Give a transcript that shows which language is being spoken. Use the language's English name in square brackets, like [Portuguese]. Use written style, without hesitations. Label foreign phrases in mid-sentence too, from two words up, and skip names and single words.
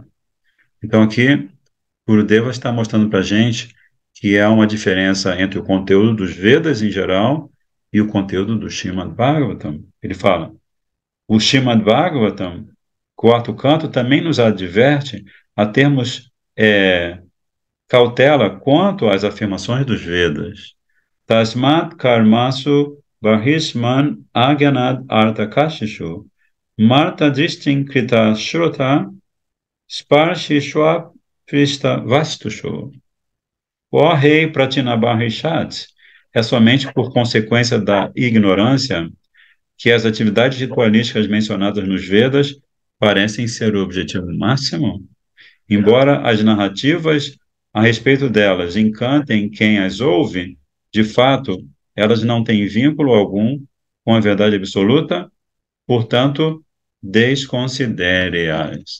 [Portuguese] Então aqui, Gurudeva está mostrando para a gente que há uma diferença entre o conteúdo dos Vedas em geral e o conteúdo do Srimad Bhagavatam. Ele fala, o Srimad Bhagavatam, quarto canto, também nos adverte a termos cautela quanto às afirmações dos Vedas. [Sanskrit] Tasmat karmasu barhisman agyanad artakashishu marta dristin krita shrota sparshishwa prista vastushu. [Portuguese] Ó rei Pratinabarhishat, é somente por consequência da ignorância que as atividades ritualísticas mencionadas nos Vedas parecem ser o objetivo máximo? Embora as narrativas a respeito delas encantem quem as ouve, de fato, elas não têm vínculo algum com a verdade absoluta, portanto, desconsidere-as.